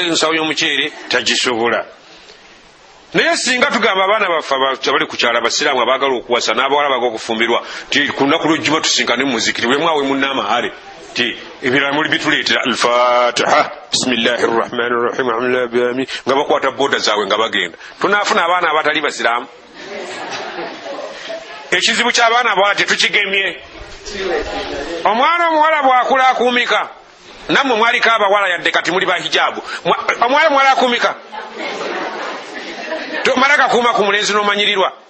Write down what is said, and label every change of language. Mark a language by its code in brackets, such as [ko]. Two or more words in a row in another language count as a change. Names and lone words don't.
[lg] ensawo y'omuceere tagisobola naye singa tugamba abaana baffe abali ku kyala abasiraamu abaagala okuwasa n'abawala baga okufumbirwa ti ku lunaku lw'ejjuma tusinkane mu muzikiti bwemwawe munnaamahale ti ebirala muli bituleetera [ar] الفاتحة بسم الله الرحمن الرحيم الحمد لله رب العالمين [lg] nga bakwata booda zaabwe nga bagenda tunaafuna abaana abatali basiraamu ekizibu ky'abaana abawala tetukigemye omwana omuwala bw'akula akuumika nammwe mwaliko abawala yadde kati muli ba hijaabu omwala muwala akuumika tomala kakuuma ku mulenzi n'omanyirirwa